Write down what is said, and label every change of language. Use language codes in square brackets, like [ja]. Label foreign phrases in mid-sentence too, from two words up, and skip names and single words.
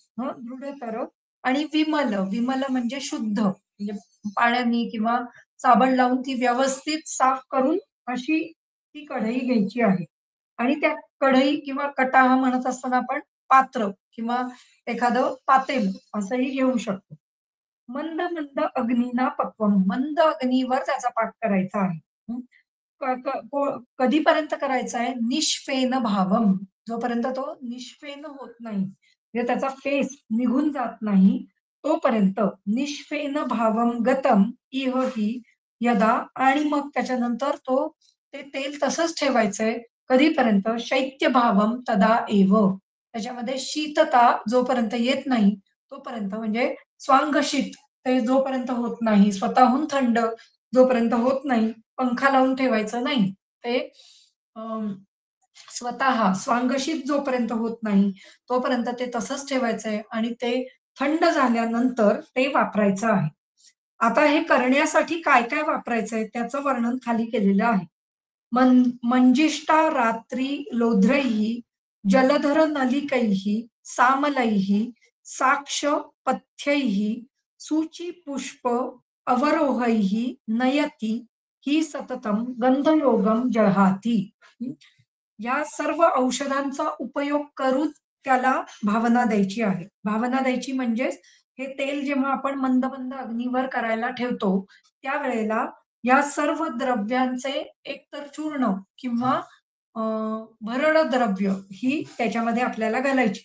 [mr] दृढतर आणि विमल म्हणजे शुद्ध म्हणजे पाण्याने किंवा साबण लावून ती व्यवस्थित साफ करून अशी ती कढई घ्यायची आहे. आणि त्या कढई किंवा कटाह म्हणत असताना आपण पात्र किंवा एखादं पातेल असंही घेऊ शकतो. [sa] मंद मंद अग्नीना पक्वम. [mr] मंद अग्नीवर त्याचा पाक करायचा आहे. हं. क क को कधीपर्यंत करायचा आहे? [sa] निष्फेन भावम. [mr] जोपर्यंत तो निष्फेन होत नाही, म्हणजे त्याचा फेस निघून जात नाही, तोपर्यंत [sa] निष्फेन भावम गतम इह हि यदा [mr] आणि मग त्याच्यानंतर ते तेल तसंच ठेवायचंय. कधीपर्यंत? [sa] शैत्य भावम तदा एव. [mr] त्याच्यामध्ये शीतता जोपर्यंत येत नाही, तोपर्यंत म्हणजे स्वांगशीत ते जोपर्यंत होत नाही, स्वतःहून थंड जोपर्यंत होत नाही, पंखा लावून ठेवायचं नाही. ते अं, स्वतः स्वांगशीत जोपर्यंत होत नाही, तोपर्यंत ते तसंच ठेवायचंय आणि ते थंड झाल्यानंतर ते वापरायचं आहे. आता हे करण्यासाठी काय-काय वापरायचंय त्याचं वर्णन खाली केलेलं आहे. [sa] मंजिष्ठा रात्री लोध्रैः जलधर नलिकैः सामलैः साक्ष पथ्यैः सूचिपुष्प अवरोहैः नयति ही सततम गंधयोगम जहाती. [mr] या सर्व औषधांचा उपयोग करून त्याला भावना द्यायची आहे. भावना द्यायची म्हणजेच हे तेल जेव्हा आपण मंद मंद अग्नीवर करायला ठेवतो, त्यावेळेला या सर्व द्रव्यांचे एकतर चूर्ण किंवा अ, भरड द्रव्य ही त्याच्यामध्ये आपल्याला घालायची.